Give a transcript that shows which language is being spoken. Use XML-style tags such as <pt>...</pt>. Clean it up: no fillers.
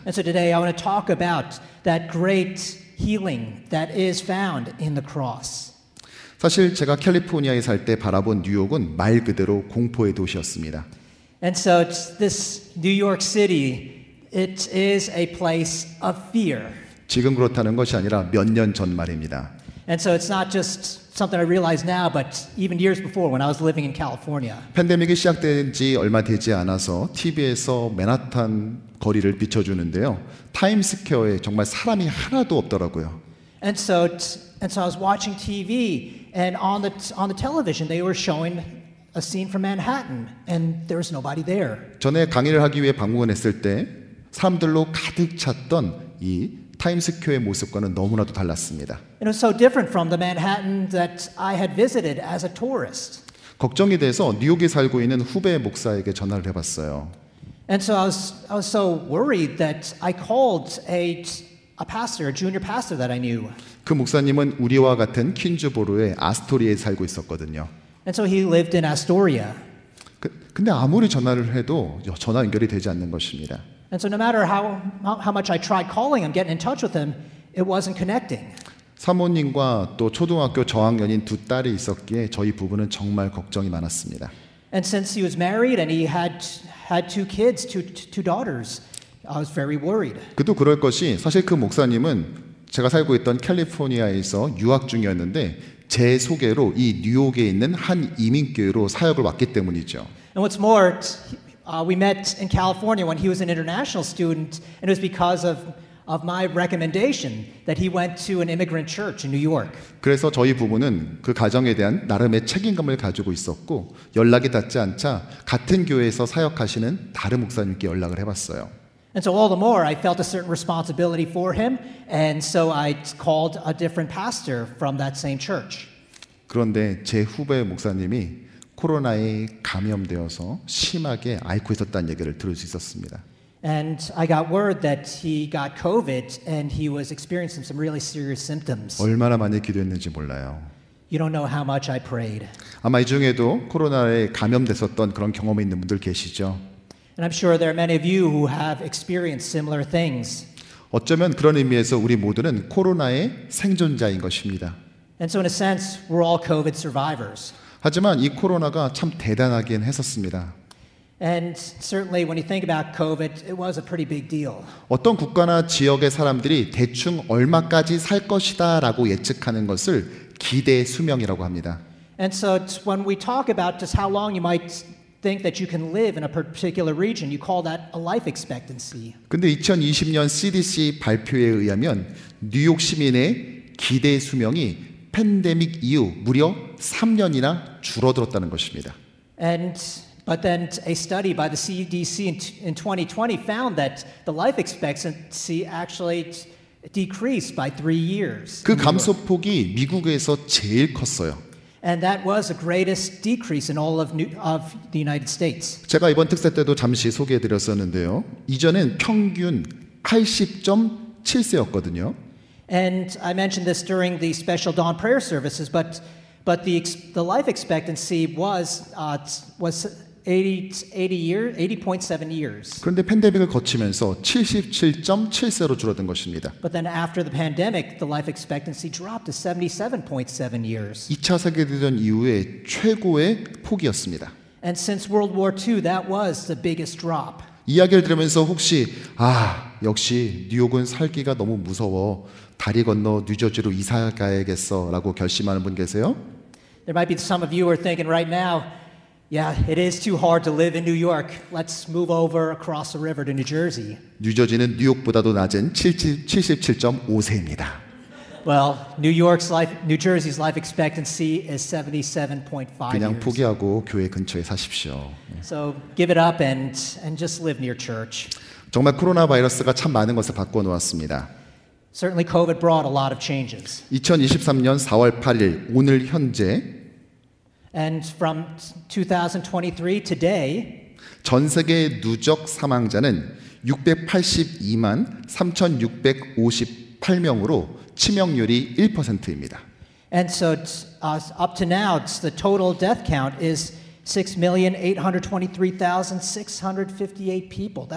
<en>And so today I want to talk about that great healing that is found in the cross.</en> <ko>사실 제가 캘리포니아에 살 때 바라본 뉴욕은 말 그대로 공포의 도시였습니다.</ko> <en>And so this New York City, it is a place of fear.</en> <ko>지금 그렇다는 것이 아니라 몇 년 전 말입니다.</ko> <en>And so it's not just something I realize now, but even years before when I was living in California.</en> <ko>팬데믹이 시작된 지 얼마 되지 않아서 TV에서 맨하탄 거리를 비춰주는데요. 타임스퀘어에 정말 사람이 하나도 없더라고요.</ko> <en>And so I was watching TV, and on the television they were showing a scene from Manhattan, and there was nobody there.</en> <ko>전에 강의를 하기 위해 방문했을 때 사람들로 가득 찼던 이 타임스퀘어의 모습과는 너무나도 달랐습니다.</ko> <en>And it was so different from the Manhattan that I had visited as a tourist.</en> <ko>걱정이 돼서 뉴욕에 살고 있는 후배 목사에게 전화를 해봤어요.</ko> <en>And so I was so worried that I called a pastor, a junior pastor that I knew.</en> <ko>그 목사님은 우리와 같은 퀸즈보로의 아스토리아에 살고 있었거든요.</ko> <en>And so he lived in Astoria.</en> <ko>근데 아무리 전화를 해도 전화 연결이 되지 않는 것입니다.</ko> <en>And so no matter how much I tried calling him, getting in touch with him, it wasn't connecting.</en> <ko>사모님과 또 초등학교 저학년인 두 딸이 있었기에 저희 부부는 정말 걱정이 많았습니다.</ko> <en>And since he was married and he had two kids, two daughters, I was very worried.</en> <ko>그도 그럴 것이 사실 그 목사님은 제가 살고 있던 캘리포니아에서 유학 중이었는데 제 소개로 이 뉴욕에 있는 한 이민교회로 사역을 왔기 때문이죠.</ko> <en>And what's more, we met in California when he was an international student, and it was because of my recommendation that he went to an immigrant church in New York.</en> <ko>그래서 저희 부부는 그 가정에 대한 나름의 책임감을 가지고 있었고 연락이 닿지 않자 같은 교회에서 사역하시는 다른 목사님께 연락을 해봤어요.</ko> <en>And so all the more I felt a certain responsibility for him, and so I called a different pastor from that same church.</en> <ko>그런데 제 후배 목사님이 코로나에 감염되어서 심하게 앓고 있었다는 얘기를 들을 수 있었습니다.</ko> <en>And I got word that he got COVID and he was experiencing some really serious symptoms.</en> <ko>얼마나 많이 기도했는지 몰라요.</ko> <en>You don't know how much I prayed.</en> <ko>아마 이 중에도 코로나에 감염됐었던 그런 경험이 있는 분들 계시죠.</ko> <en>And I'm sure there are many of you who have experienced similar things.</en> <ko>어쩌면 그런 의미에서 우리 모두는 코로나의 생존자인 것입니다.</ko> <en>And so in a sense, we're all COVID survivors.</en> <ko>하지만 이 코로나가 참 대단하긴 했었습니다.</ko> <en>And certainly when you think about COVID, it was a pretty big deal.</en> <ko>어떤 국가나 지역의 사람들이 대충 얼마까지 살 것이다라고 예측하는 것을 기대 수명이라고 합니다.</ko> <en>And so when we talk about just how long you might think that you can live in a particular region, you call that a life expectancy.</en> <ko>근데 2020년 CDC 발표에 의하면 뉴욕 시민의 기대 수명이 팬데믹 이후 무려 3년이나 줄어들었다는 것입니다.</ko> <en>But then a study by the CDC in 2020 found that the life expectancy actually decreased by 3 years.</en> <ko>그 감소폭이 미국에서 제일 컸어요.</ko> <en>And that was the greatest decrease in all of the United States.</en> <ko>제가 이번 특세 때도 잠시 소개해드렸었는데요. 이전엔 평균 80.7세였거든요.</ko> <en>And I mentioned this during the special dawn prayer services, but the life expectancy was 80.7 years.</en> <ko>그런데 팬데믹을 거치면서 77.7세로 줄어든 것입니다.</ko> <en>But then after the pandemic, the life expectancy dropped to 77.7 years.</en> <ko>2차 세계대전 이후에 최고의 폭이었습니다.</ko> <en>And since World War II, that was the biggest drop.</en> <ko>이야기를 들으면서 혹시 역시 뉴욕은 살기가 너무 무서워. 다리 건너 뉴저지로 이사 가야겠어라고 결심하는 분 계세요?</ko> <en>There might be some of you who are thinking right now, yeah, it is too hard to live in New York. Let's move over across the river to New Jersey.</en> <ko>뉴저지는 뉴욕보다도 낮은 77.5세입니다.</ko> <en>Well, New Jersey's life expectancy is 77.5</en> <ko>그냥</ko> <en>years.</en> <ko>포기하고 교회 근처에 사십시오.</ko> <en>So give it up and just live near church.</en> <ko>정말 코로나 바이러스가 참 많은 것을 바꿔 놓았습니다.</ko> <en>Certainly COVID brought a lot of changes.</en> <ko>2023년 4월 8일 오늘 현재</ko> <en>And from 2023 today,</en> <ko>전 세계 누적 사망자는 682만 3,658명으로 치명률이 1%입니다.</ko> <en>and so up to now, the total death count is 6,823,658 people.</en>